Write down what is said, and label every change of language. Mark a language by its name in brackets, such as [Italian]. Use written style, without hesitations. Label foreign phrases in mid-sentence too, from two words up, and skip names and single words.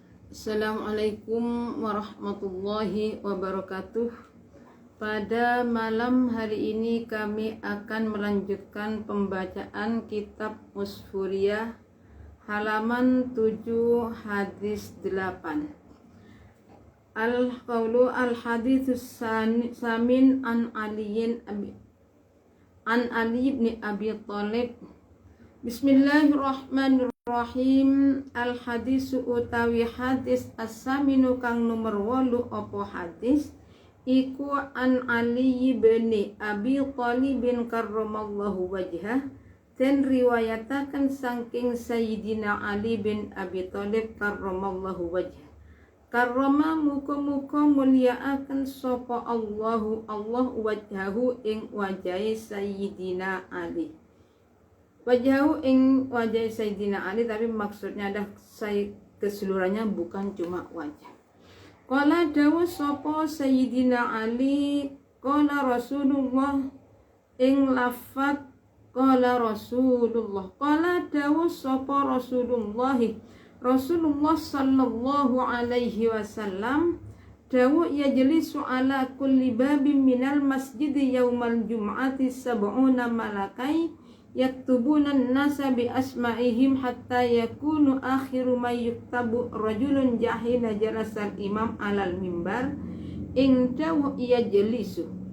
[Arabic] السلام عليكم ورحمة الله وبركاته. [Indonesian] Pada malam hari ini kami akan melanjutkan pembacaan kitab Usfuriyah halaman 7 hadis 8. [Arabic] القول الحديث الثامن عن علي بن أبي طالب. بسم الله الرحمن الرحيم. [Javanese] Al-hadisu utawi hadis as-saminu kang nomor 8 apa hadis iku an Ali bin Abi Thalib [Arabic] كرم الله وجهه, [Javanese] dan riwayataken saking Sayyidina Ali bin Abi Thalib [Arabic] كرم الله وجهه. [Javanese] Karrama muka-muka mulyaaken sapa Allah wajhahu ing wajahe Sayyidina Ali. Wajahu ing wajah Sayyidina Ali, [Indonesian] tapi maksudnya ada keseluruhannya, bukan cuma wajah. [Javanese] Qala dawu sapa Sayyidina Ali, [Arabic] قال رسول الله [Javanese] ing lafat [Arabic] قال رسول الله, qala [Javanese] dawu sapa [Arabic] Rasulullah صلى الله عليه وسلم, dawu يجلس على كل باب من المسجد يوم الجمعة سبعون ملكا يكتبون الناس بأسمائهم حتى يكون آخر من يكتب رجل جاء وجلس الإمام على المنبر [Javanese] ing dawu [Arabic] yajlisu